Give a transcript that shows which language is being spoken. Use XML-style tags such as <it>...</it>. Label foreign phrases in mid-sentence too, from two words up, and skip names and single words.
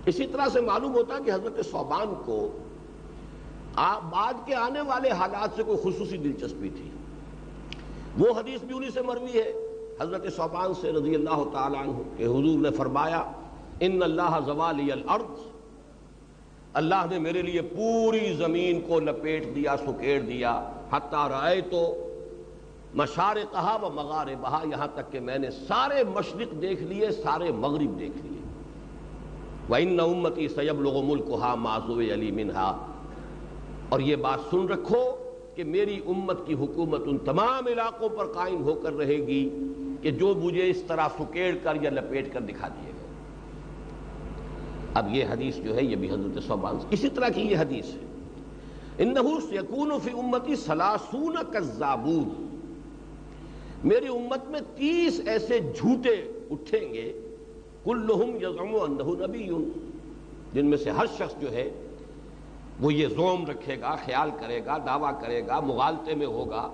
<ur>اسی طرح سے معلوم ہوتا کہ حضرت ثوبان کو بعد کے آنے والے حالات سے کوئی خصوصی دلچسپی تھی۔ وہ حدیث بھی انہی سے مروی ہے حضرت ثوبان سے</ur> <ar>رضی اللہ تعالیٰ عنہ</ar> <ur>کہ حضور نے فرمایا</ur> <ar>ان اللہ زوالی الارض،</ar> <ur>اللہ نے میرے لیے پوری زمین کو لپیٹ دیا، سکیڑ دیا،</ur> <ar>حتی رأیتو مشارقہا و مغاربہا،</ar> <ur>یہاں تک کہ میں نے سارے مشرق دیکھ لیے، سارے مغرب دیکھ لیے۔</ur> <ar>وَإِنَّ أُمَّتِي سَيَبْلُغُ مُلْكُهَا مَا زُوِيَ لِي مِنْهَا،</ar> <ur>اور یہ بات سن رکھو کہ میری امت کی حکومت ان تمام علاقوں پر قائم ہو کر رہے گی کہ جو مجھے اس طرح سکیڑ کر یا لپیٹ کر دکھا دیے گئے۔ اب یہ حدیث جو ہے یہ بھی حضرت ثوبان اسی طرح کی یہ حدیث ہے،</ur> <ar>انہ سیکون فی امتی ثلاثون کذابون،</ar> <ur>میری امت میں 30 ایسے جھوٹے اٹھیں گے،</ur> <ar>کلہم یزعم انہ نبی،</ar> <ur>جن میں سے ہر شخص جو ہے وہ یہ زوم رکھے گا، خیال کرے گا، دعویٰ کرے گا، مغالطے میں ہوگا۔</ur>